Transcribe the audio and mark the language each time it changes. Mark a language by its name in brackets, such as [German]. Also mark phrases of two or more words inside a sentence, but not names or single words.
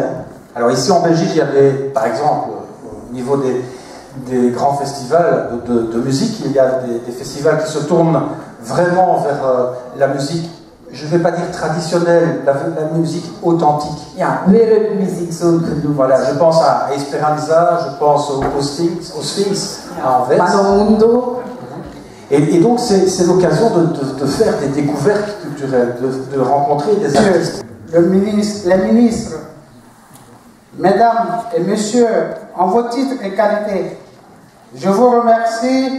[French] Alors ici en Belgique, il y avait, par exemple, au niveau des grands festivals de musique, il y a des festivals qui se tournent vraiment vers la musique, je ne vais pas dire traditionnelle, la musique authentique. [Dutch] Ja, wereldmuziek zo genoemd. [French] Voilà, je pense à Esperanza, je pense au Sphinx, à Anvers. Manondo. Et donc c'est l'occasion de faire des découvertes culturelles, de rencontrer des artistes. Les ministres, mesdames et messieurs, en vos titres et qualités, je vous remercie